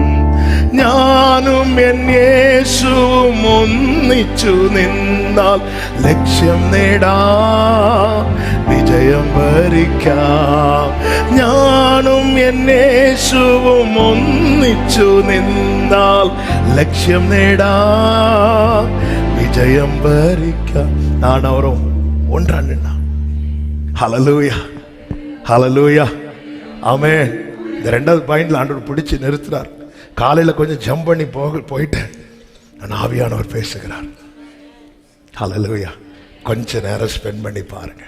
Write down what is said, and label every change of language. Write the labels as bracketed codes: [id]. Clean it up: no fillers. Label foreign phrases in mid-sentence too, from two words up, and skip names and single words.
[ml] ഞാനും എൻ യേശുവും ഒന്നിച്ചു നിന്നാൽ ലക്ഷ്യം നേടാം, വിജയം വരിക്കാം. ഞാനും എൻ യേശുവും ഒന്നിച്ചു നിന്നാൽ ലക്ഷ്യം നേടാം, വിജയം വരിക്കാം. [ta] நான் அவரும் ஒன்றா நின்னா. ஹalleluya, ஹalleluya, ஆமென். இந்த ரெண்டாவது பாயிண்ட்ல ஆண்டவர் பிடிச்சு நிறுத்துறார். காலையில கொஞ்சம் ஜம்ப் பண்ணி போயிட்டேன், நான் ஆவியானவர் பேசுகிறார். ஹalleluya. கொஞ்ச நேரம் ஸ்பெண்ட் பண்ணி பாருங்க.